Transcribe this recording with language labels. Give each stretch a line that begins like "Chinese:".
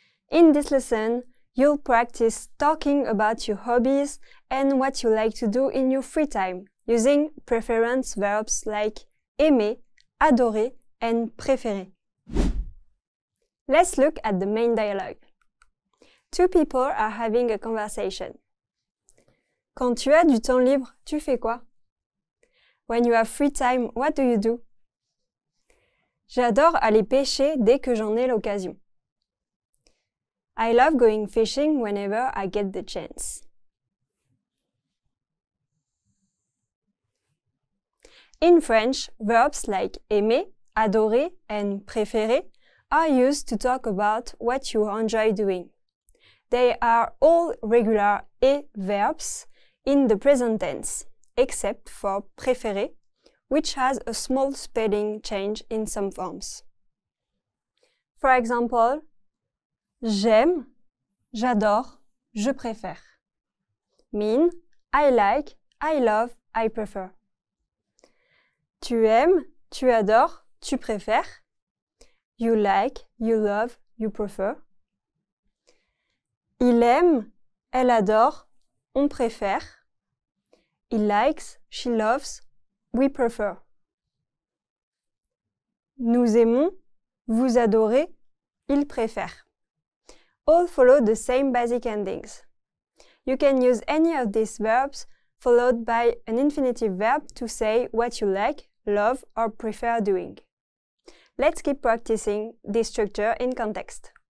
English: In this lesson, you'll practice talking about your hobbies and what you like to do in your free time, using preference verbs like aimer, adorer, and préférer. Let's look at the main dialogue. Two people are having a conversation.
French: Quand tu as du temps libre, tu fais quoi?
English: When you have free time, what do you do?
French: J'adore aller pêcher dès que j'en ai l'occasion.
English: I love going fishing whenever I get the chance. In French, verbs like aimer, adorer, and préférer are used to talk about what you enjoy doing. They are all regular et verbs in the present tense, except for préférer, which has a small spelling change in some forms. For example,
French: j'aime, j'adore, je préfère.
English: Mean, I like, I love, I prefer.
French: Tu aimes, tu adores, tu préfères.
English: You like, you love, you prefer.
French: Il aime, elle adore, on préfère.
English: He likes, she loves, we prefer.
French: Nous aimons, vous adorez, il préfère.
English: All follow the same basic endings. You can use any of these verbs followed by an infinitive verb to say what you like, love, or prefer doing. Let's keep practicing this structure in context.